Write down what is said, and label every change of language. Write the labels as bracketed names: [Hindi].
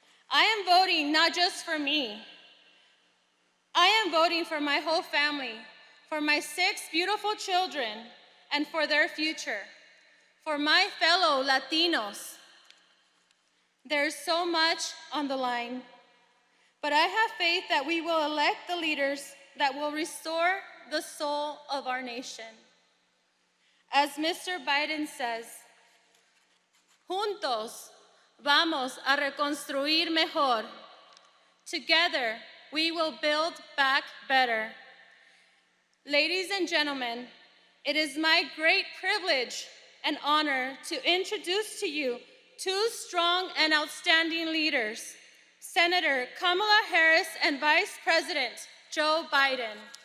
[English] I am voting not just for me. I am voting for my whole family, for my 6 beautiful children, and for their future, for my fellow Latinos. There's so much on the line, but I have faith that we will elect the leaders that will restore the soul of our nation. As Mr. Biden says, [Spanish] juntos vamos a reconstruir mejor. [English] Together, we will build back better. Ladies and gentlemen, it is my great privilege and honor to introduce to you 2 strong and outstanding leaders, Senator Kamala Harris and Vice President Joe Biden.